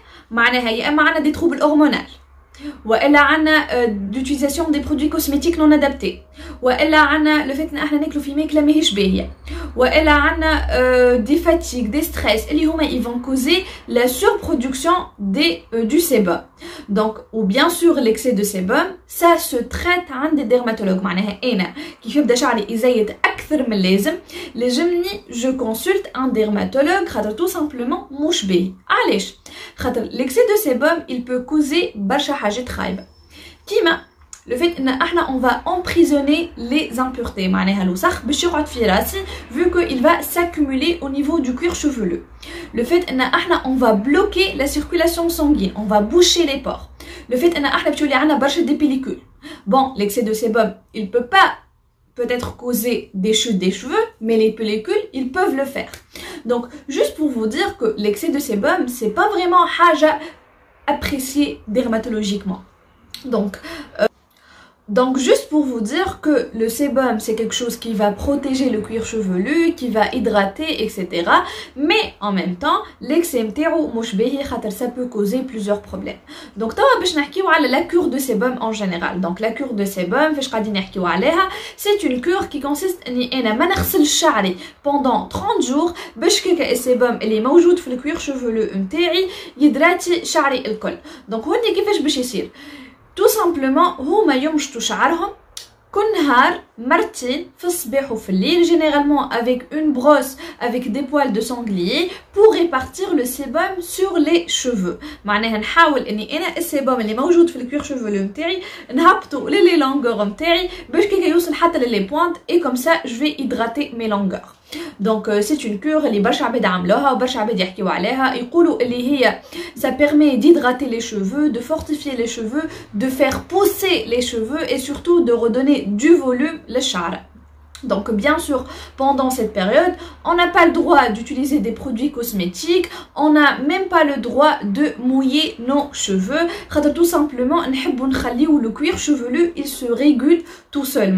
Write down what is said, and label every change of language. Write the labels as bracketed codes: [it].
[ar] معناها يا اما عندنا [fr] des troubles hormonaux [ar] والا عندنا [fr] d'utilisation des produits cosmétiques non adaptés والا عندنا le fait [ar] ان احنا ناكلوا في ماكله ماهيش باهيه والا عندنا [fr] des fatigues, des stress [ar] اللي هما [fr] ils vont causer la surproduction du sébum. Donc ou bien sûr l'excès de sébum ça se traite [ar] عند الديرماتولوج. معناها انا كيف يبدا شعري يزيد اكثر من اللازم لازمني [fr] je consulte un dermatologue [ar] خاطر [fr] tout simplement [ar] مش باهي. علاش؟ خاطر [fr] l'excès de sébum il peut causer [ar] برشا حاجات خايبه كيما [fr] le fait [ar] ان احنا [fr] on va emprisonner les impuretés. [ar] معناها الوسخ باش يقعد في راسي [fr] vu que il va s'accumuler au niveau du cuir chevelu. Le fait [ar] ان احنا [fr] on va bloquer la circulation sanguine, on va boucher les pores. Le fait [ar] ان احنا بتولي عندنا برشا [fr] des pellicules. Bon, l'excès de sébum il peut pas peut-être causer des chutes des cheveux, mais les pellicules ils peuvent le faire. Donc juste pour vous dire que l'excès de sébum c'est pas vraiment حاجة appréciée dermatologiquement. Donc juste pour vous dire que le sébum c'est quelque chose qui va protéger le cuir chevelu, qui va hydrater, etc. Mais en même temps l'excès [ar] متاعو مش باهي خاطر [fr] ça peut causer plusieurs problèmes. Donc [ar] توا باش نحكيو على [fr] la cure de sébum en général. [ar] Donc la cure de sébum فاش قاعدين نحكيو عليها [fr] c'est une cure qui consiste [ar] اني انا ما نغسلش شعري [fr] pendant 30 jours [ar] باش كيكا السيبوم اللي موجود في الكوير شوفولو نتاعي يدراتي شعري الكل. دونك هوني كيفاش باش يصير؟ [fr] tout simplement [ar] هما يمشطوا شعرهم كل نهار مرتين في الصباح وفي الليل [fr] généralement avec une brosse avec des poils de sanglier pour répartir le sébum sur les cheveux. [ar] معناها نحاول اني انا السيبوم اللي موجود في الكوير شوفولو نتاعي نهبطو لي لونغور نتاعي باش كي يوصل حتى لي بوينت [fr] et comme ça je vais hydrater mes longueurs. Donc c'est une cure [ar] اللي برشا عباد عملوها وبرشا عباد يحكيو عليها يقولوا اللي هي [fr] ça permet d'hydrater les cheveux, de fortifier les cheveux, de faire pousser les cheveux et surtout de redonner du volume [ar] للشعر. [fr] Donc bien sûr pendant cette période on n'a pas le droit d'utiliser des produits cosmétiques, on n'a même pas le droit de mouiller nos cheveux [ar] خاطر [fr] tout simplement [ar] نحبوا نخليو [fr] le cuir chevelu il se régule tout seul.